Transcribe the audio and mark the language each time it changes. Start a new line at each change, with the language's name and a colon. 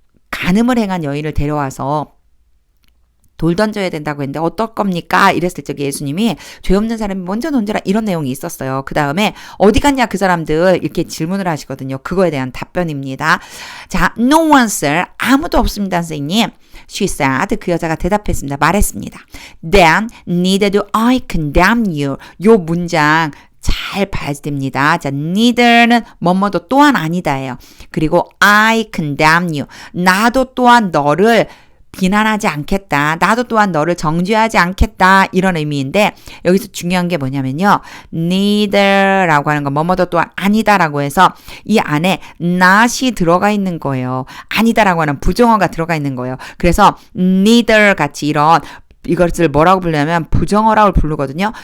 Korean: 간음을 행한 여인을 데려와서 돌 던져야 된다고 했는데 어떨 겁니까? 이랬을 적에 예수님이 죄 없는 사람이 먼저 던져라 이런 내용이 있었어요. 그 다음에 어디 갔냐 그 사람들 이렇게 질문을 하시거든요. 그거에 대한 답변입니다.
English: 자, no one, sir.
Korean: 아무도 없습니다, 선생님.
English: She said.
Korean: 그 여자가 대답했습니다. 말했습니다.
English: Then neither do I condemn you.
Korean: 요 문장 잘 봐야 됩니다. 자, neither는 뭐뭐도 또한 아니다예요.
English: 그리고 I condemn you.
Korean: 나도 또한 너를 비난하지 않겠다. 나도 또한 너를 정죄하지 않겠다. 이런 의미인데 여기서 중요한 게 뭐냐면요. neither라고 하는 건 뭐뭐도 또한 아니다라고 해서 이 안에 not이 들어가 있는 거예요. 아니다라고 하는 부정어가 들어가 있는 거예요. 그래서 neither 같이 이것을 뭐라고 부르냐면 부정어라고 부르거든요.